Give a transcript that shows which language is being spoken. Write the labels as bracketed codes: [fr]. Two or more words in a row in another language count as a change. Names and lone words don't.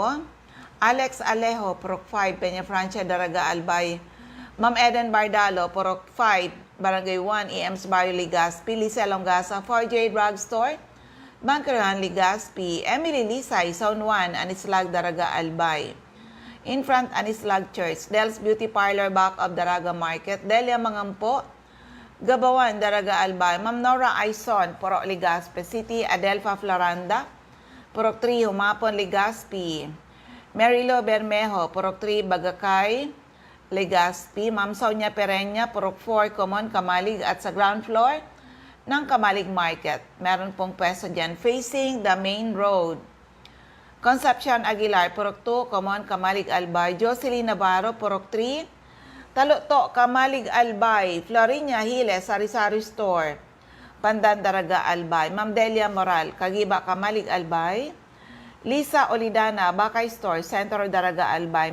[en] Alex Alejo, Purok 5, Peña Francia, Daraga, Albay. Ma'am Eden Bardalo, Purok 5, Barangay 1, EMS Barrio Ligaspi. Lisa Longasa, 4J Drugstore, Bangkerahan, Ligaspi. Emily Lisay, Zone 1, Anislag, Daraga, Albay. In front, Anislag Church. Del's Beauty Parlor, back of Daraga Market. Delia Mangampo, Gabawan, Daraga, Albay. Ma'am Nora Aison, Purok Ligaspi City. Adelfa Floranda, Purok 3, Humapon, Ligaspi. Marilo Bermejo, Purok 3, Bagakay, Legazpi. [tl] Ma'am Sonia Pereña, Purok 4, Common, Kamalig at sa [en] ground floor [tl] ng Kamalig Market. Meron pong pwesto dyan [en] facing the main road. Concepcion Aguilar, Purok 2, Common, Kamalig, Albay. Jocelyn Navarro, Purok 3, Taluto, Kamalig, Albay. Florinia Hiles, Sari-Sari Store, Pandan, Daraga, Albay. Ma'am Delia Moral, Kagiba, Kamalig, Albay. Lisa Olidana, Bakay Store, Centro, Daraga, Albay.